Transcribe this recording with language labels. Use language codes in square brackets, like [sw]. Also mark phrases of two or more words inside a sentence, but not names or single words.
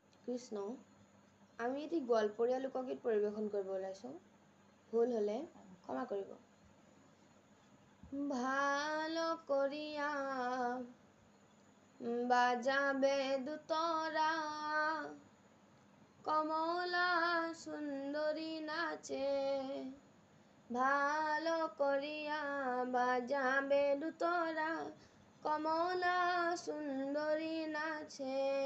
[as] কৃষ্ণ, আমি এটি গল্পৰীয়া লোকগীত পৰিৱেশন কৰিব ওলাইছোঁ। ভুল হ'লে ক্ষমা কৰিব। [rkt] ভাল করিয়া বাজাবে দুতরা, কমলা সুন্দরী নাচে। ভালো করিয়া বাজাবে দুতরা, কমলা সুন্দরী নাচে।